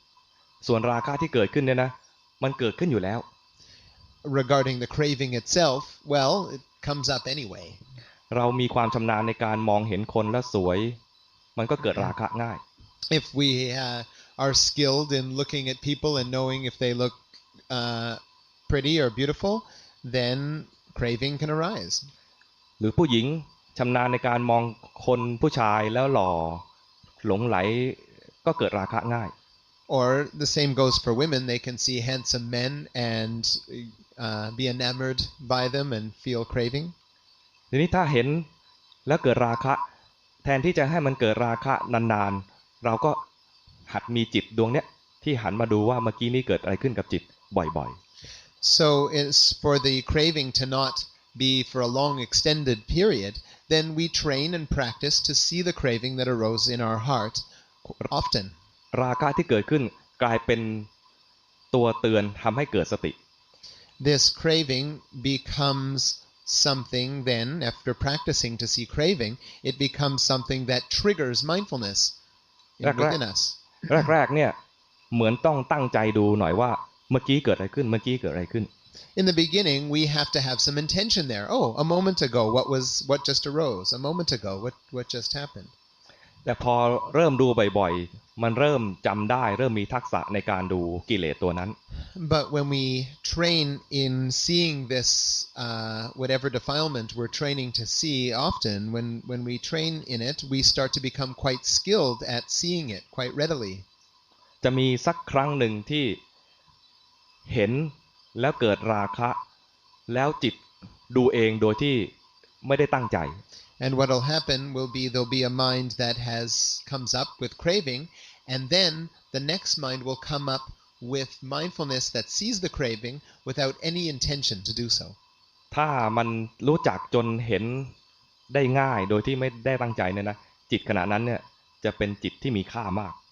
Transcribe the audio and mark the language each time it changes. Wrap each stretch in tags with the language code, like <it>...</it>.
<th>ๆส่วนราคะที่เกิดขึ้นเนี่ยนะมันเกิดขึ้นอยู่แล้ว</th> <en>Regarding the craving itself, well, it comes up anyway.</en> <th>เรามีความชำนาญในการมองเห็นคนแล้วสวยมันก็เกิดราคะง่าย</th> <en>If we are skilled in looking at people and knowing if they look pretty or beautiful, then craving can arise.</en> <th>หรือผู้หญิงชำนาญในการมองคนผู้ชายแล้วหล่อหลงไหลก็เกิดราคะง่าย</th> <en>Or the same goes for women. They can see handsome men and be enamored by them and feel craving.</en> <th>ทีนี้ถ้าเห็นแล้วเกิดราคะแทนที่จะให้มันเกิดราคะนานๆเราก็หัดมีจิตดวงเนี้ยที่หันมาดูว่าเมื่อกี้นี้เกิดอะไรขึ้นกับจิตบ่อยๆ</th> <en>So it's for the craving to not be for a long extended period, then we train and practice to see the craving that arose in our heart often.</en> <th>ราคะที่เกิดขึ้นกลายเป็นตัวเตือนทำให้เกิดสติ</th> <en>This craving becomes something then, after practicing to see craving, it becomes something that triggers mindfulness within us.</en> <th>แรกๆเนี่ยเหมือนต้องตั้งใจดูหน่อยว่าเมื่อกี้เกิดอะไรขึ้นเมื่อกี้เกิดอะไรขึ้น</th> <en>In the beginning, we have to have some intention there. Oh, a moment ago, what just arose? A moment ago, what just happened?</en> <th>แต่พอเริ่มดูบ่อยๆมันเริ่มจำได้เริ่มมีทักษะในการดูกิเลสตัวนั้น</th> <en>But when we train in seeing this, whatever defilement we're training to see often, when we train in it, we start to become quite skilled at seeing it quite readily.</en> <th>จะมีสักครั้งหนึ่งที่เห็นแล้วเกิดราคะแล้วจิตดูเองโดยที่ไม่ได้ตั้งใจ</th> <en>And what'll happen will be there'll be a mind that comes up with craving, and then the next mind will come up with mindfulness that sees the craving without any intention to do so.</en> <th>ถ้ามันรู้จักจนเห็นได้ง่ายโดยที่ไม่ได้ตั้งใจเนี่ยนะจิตขณะนั้นเนี่ยจะเป็นจิตที่มีค่ามาก</th>